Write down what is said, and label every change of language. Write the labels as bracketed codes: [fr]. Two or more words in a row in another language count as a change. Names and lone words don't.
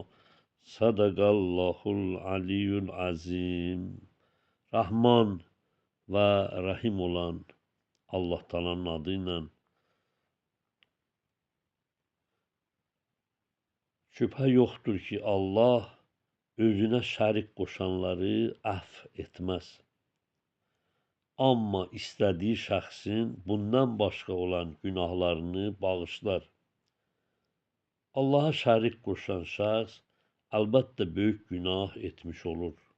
[ar] صدق الله العلي العظيم. [tr] Rahman ve Rahim olan Allah Teala'nın adıyla. Şüphe yoktur ki [az] Allah özüne şərik qoşanları əff etməz. Amma istədiyi şəxsin bundan başqa olan günahlarını bağışlar. Allaha şərik qoşan şəxs əlbəttə böyük günah etmiş olur.